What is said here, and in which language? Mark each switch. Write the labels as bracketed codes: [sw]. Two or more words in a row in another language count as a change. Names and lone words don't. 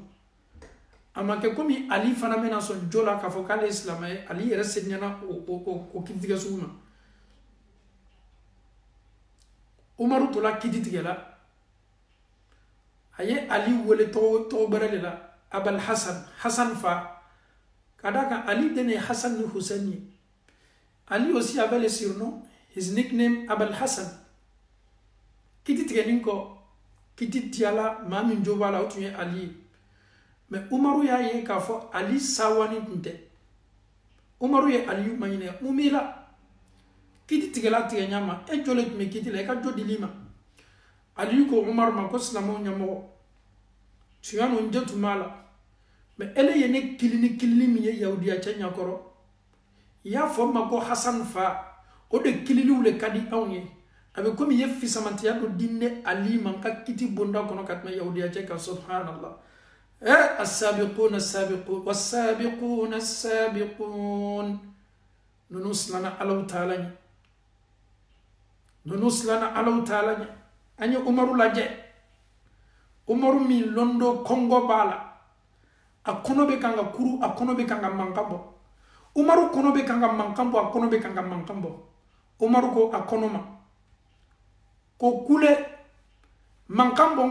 [bm] A ma kɛ komi Ali fana bɛna sɔn jo la k'a fɔ k'ale ye silamɛ ye Ali yɛrɛ seniɲana o kiti tigɛ sugu ma. Umaru tola kiti tigɛ la a ye Ali wele tɔgɔ bɛrɛ de la Abul Hasan, Hasan fa. Ka d'a kan Ali den ye Hasan ni Hussein ye. [fr] Ali aussi avait le surnom, [en] his nickname Abul Hasan. [bm] Kiti tigɛnin kɔ kiti tiyala maa min jo b'a la o tun ye Ali ye. Mais Umaru y'a ye k'a fɔ Ali sawani tun tɛ. Umaru ye Aliyu maɲininka mun b'i la kiti tigɛla tigɛɲa ma e jo le tun bɛ kiti la i ka jo dil'i ma. Aliyu ko Umaru ma ko silamɛw ɲɛmɔgɔ tiɲɛ don n jo tun b'a la mais ele ye ne kilini min ye Yahudiya cɛ ɲɛkɔrɔ i y'a fɔ n ma ko Hasan fa o de kililiw le ka di anw ye. A bɛ komi i ye fisamantiya dɔ di ne Ali ma n ka kiti bonda kɔnɔ ka tɛmɛ Yahudiya cɛ kan subhanallah. [ar] السابقون السابقون والسابقون السابقون [bm] نونو سلana Allahu Taala ɲɛ nunu silana Allahu Taala ɲɛ an ye Umaru lajɛ Umaru min londo kɔngɔ b'a la a kɔnɔ bɛ kan ka kuru a kɔnɔ bɛ kan ka mankan bɔ Umaru kɔnɔ bɛ kan ka mankan bɔ a kɔnɔ bɛ kan ka mankan bɔ Umaru ko a kɔnɔ ma ko kule mankan bɔ n